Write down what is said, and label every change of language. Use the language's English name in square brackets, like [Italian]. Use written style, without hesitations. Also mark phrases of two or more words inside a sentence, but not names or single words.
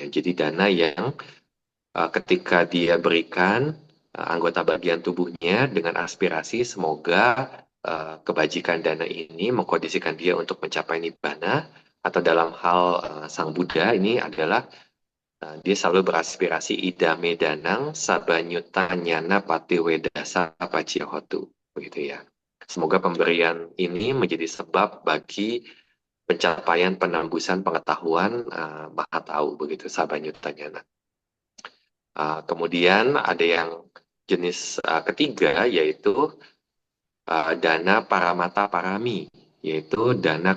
[Indonesian] Jadi dana yang ketika dia berikan anggota bagian tubuhnya dengan aspirasi semoga kebajikan dana ini mengkondisikan dia untuk mencapai nibbana, atau dalam hal Sang Buddha ini adalah dia selalu beraspirasi [Pali] idame danang sabanyutanyana patiwedasa pacihotu begitu [Indonesian] ya. Semoga pemberian ini menjadi sebab bagi pencapaian penembusan pengetahuan maha tahu begitu sabanyutanyana. Kemudian ada yang jenis ketiga yaitu [Pali] dana paramata parami, [Indonesian] yaitu dana